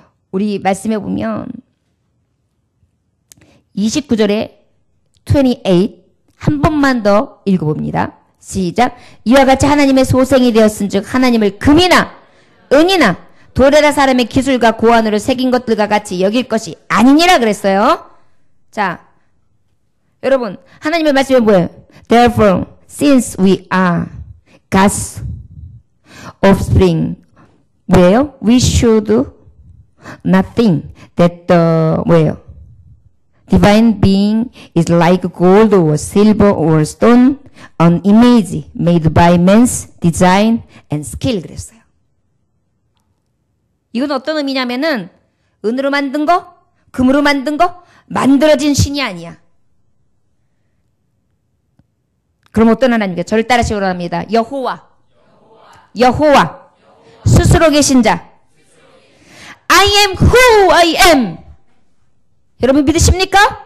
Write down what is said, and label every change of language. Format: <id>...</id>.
<ko>우리 말씀해 보면 29절에 28 한 번만 더 읽어봅니다. 시작. 이와 같이 하나님의 소생이 되었은즉 하나님을 금이나 은이나 도레라 사람의 기술과 고안으로 새긴 것들과 같이 여길 것이 아니니라 그랬어요. 자, 여러분, 하나님의 말씀은 뭐예요?</ko> <en>Therefore, since we are God's offspring,</en> <ko>뭐예요?</ko> <en>We should not think that the</en> <ko>뭐예요?</ko> <en>Divine being is like gold or silver or stone, an image made by man's design and skill</en> <ko>그랬어요. 이건 어떤 의미냐면은 은으로 만든 거, 금으로 만든 거, 만들어진 신이 아니야. 그럼 어떤 하나님이겠어요? 저를 따르시기 바랍니다. 여호와. 스스로 계신 자.</ko> <en>I am who I am.</en> <ko>여러분 믿으십니까?</ko>